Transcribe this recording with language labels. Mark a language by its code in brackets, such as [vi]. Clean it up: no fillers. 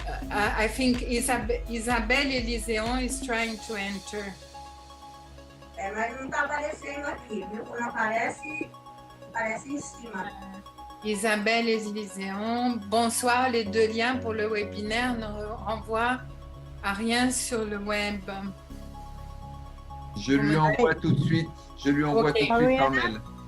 [en] I think Isabelle Eliseon is trying to enter. [pt] Mas não está aparecendo aqui, viu? Quando aparece, aparece em cima. [fr] Isabelle Eliseon, bonsoir, les deux liens pour le webinaire ne renvoient à rien sur le web. Je lui envoie tout de suite. Je lui envoie tout de suite par mail.